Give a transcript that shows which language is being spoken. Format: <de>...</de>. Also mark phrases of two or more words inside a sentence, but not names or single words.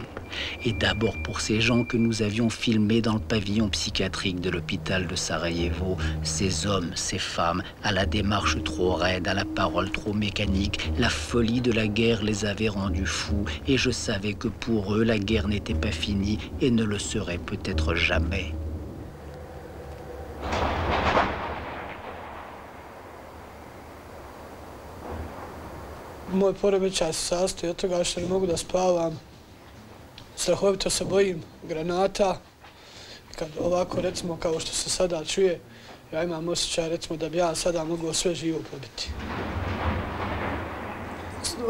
<fr>Et d'abord pour ces gens que nous avions filmés dans le pavillon psychiatrique de l'hôpital de Sarajevo. Ces hommes, ces femmes, à la démarche trop raide, à la parole trop mécanique, la folie de la guerre les avait rendus fous. Et je savais que pour eux, la guerre n'était pas finie et ne le serait peut-être jamais.</fr> <bs>Moj poremećaj se sastoji od toga što ne mogu da spavam. Strahovito se bojim granata. Kad ovako, recimo, kao što se sada čuje, ja imam osjećaj, recimo, da bi ja sada mogao sve živo pobiti.</bs>